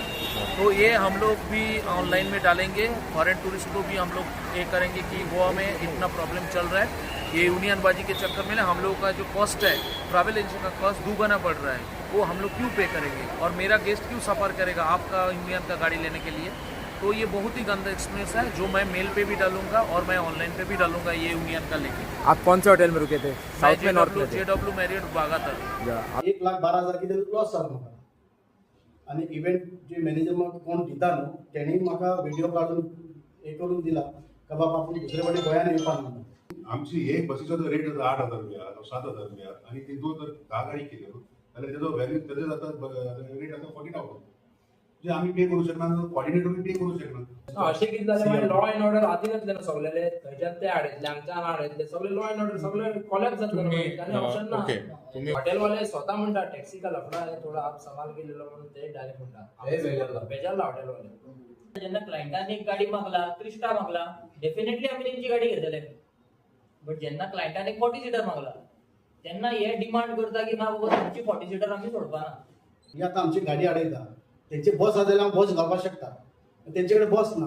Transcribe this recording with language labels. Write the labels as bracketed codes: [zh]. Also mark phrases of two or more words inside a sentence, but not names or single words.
[hi] तो ये हम लोग भी ऑनलाइन में डालेंगे, फॉरेन टूरिस्ट को भी हम लोग ये करेंगे कि गोवा में इतना प्रॉब्लम चल रहा है, ये यूनियनबाजी के चक्कर में ना हम लोगों का जो कॉस्ट है, ट्रैवल एजेंसी का कॉस्ट दुगना बढ़ रहा है, वो हम लोग क्यों पे करेंगे और मेरा गेस्ट क्यों सफ़र करेगा आपका यूनियन का गाड़ी लेने के लिए। तो ये बहुत ही गंदा एक्सपीरियंस है जो मैं मेल पे भी डालूंगा और मैं ऑनलाइन पे भी डालूंगा ये यूनियन का लेके। आप कौन से होटल में रुके थे? साउथ में, नॉर्थ में? JW मैरियट बागातर। [kok] 1,12,000 कितें लॉस जालो म्हाका आनी इव्हेंट जे मॅनेजर म्हाका कोण दिता न्हू तेणेय म्हाका व्हिडिओ काडून हे करून दिला का बाबा आपूण दुसरे फावटी गोंयान येवपाक ना। आमची एक बसीचो जर रेट जाता 8,000 रुपया 7,000 रुपया आणि तितून जर 10 गाडी केल्यो जाल्यार तेजो व्हॅल्यू तेजो जाता रेट आसा 40,000 जे आमी पे करू शकना, कॉर्डिनेटर पे करू शकना। अशें कितें जालें मागीर [en] law and order [kok] हातीनच सगळे थंयच्यान ते हाडयतले हांगच्यान हाडयतले सगळे [en] law and order [kok] सगळे कोलॅप्स जातले आनी ऑप्शन ना। हॉटेलवाले स्वतः म्हणटा [hi] टॅक्सी का लफड़ा है थोड़ा आप संभाल के ले लो [kok] म्हणून ते डायरेक्ट म्हणटा बेजारला हॉटेलवाले। जेन्ना क्लायंटान एक गाडी मागला, क्रिस्टा मागला, डेफिनेटली आमी तेंची गाडी घेतले, बट जेन्ना क्लायंटान एक 40 सीटर मागला तेन्ना हे डिमांड करता की ना बाबा तुमची 40 सीटर आमी सोडपाना। ही आतां आमची गाडी हाडयता तेंचे बस आसा जाल्यार बस घालपाक शकता, तेंचे कडेन बस ना।